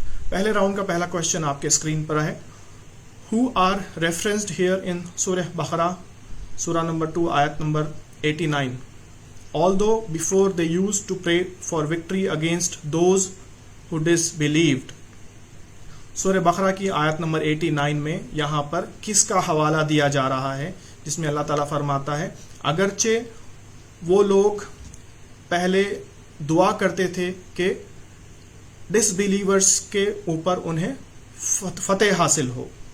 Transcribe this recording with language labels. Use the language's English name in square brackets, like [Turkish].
[Hindi] पहले राउंड का पहला क्वेश्चन आपके स्क्रीन पर है। [English] who are referenced here in Surah [Hindi] बकरा, सूरह नंबर 2 आयत number 89। [English] Although before they used to pray for victory against those who disbelieved। [Hindi] सूरह बकरा की आयत नंबर 89 में यहाँ पर किसका हवाला दिया जा रहा है, जिसमें अल्लाह ताला फरमाता है अगरचे वो लोग पहले दुआ करते थे कि डिसबिलीवर्स के ऊपर उन्हें फतेह हासिल हो।